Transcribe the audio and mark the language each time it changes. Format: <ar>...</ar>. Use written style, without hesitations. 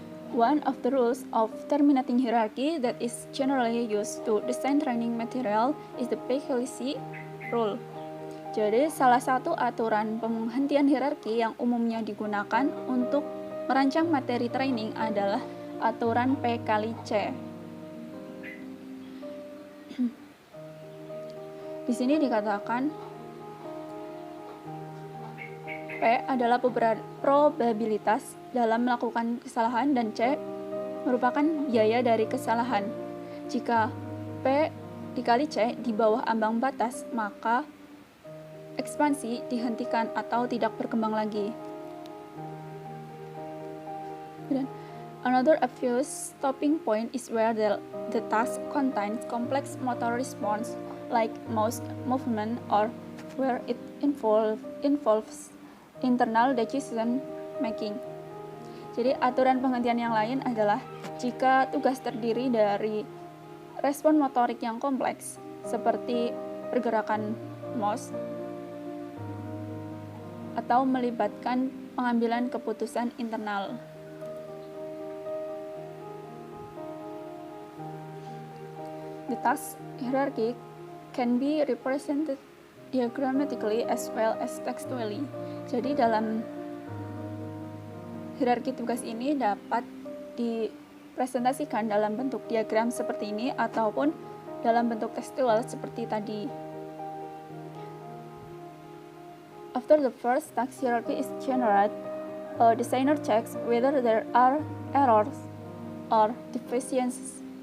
<en>One of the rules of terminating hierarchy that is generally used to design training material is the Pekelisi rule.</en> <id>Jadi, salah satu aturan penghentian hierarki yang umumnya digunakan untuk merancang materi training adalah aturan P kali C. Di sini dikatakan P adalah probabilitas dalam melakukan kesalahan dan C merupakan biaya dari kesalahan. Jika P dikali C di bawah ambang batas, maka ekspansi dihentikan atau tidak berkembang lagi. Dan</id> <en>another obvious stopping point is where the task contains complex motor response like mouse movement or where it involves internal decision making.</en> <id>Jadi aturan penghentian yang lain adalah jika tugas terdiri dari respon motorik yang kompleks seperti pergerakan mouse atau melibatkan pengambilan keputusan internal.</id> <en>The task hierarchy can be represented diagrammatically as well as textually.</en> <id>Jadi dalam hierarki tugas ini dapat dipresentasikan dalam bentuk diagram seperti ini ataupun dalam bentuk tekstual seperti tadi.</id> <en>After the first task hierarchy is generated, a designer checks whether there are errors or deficiencies.</en>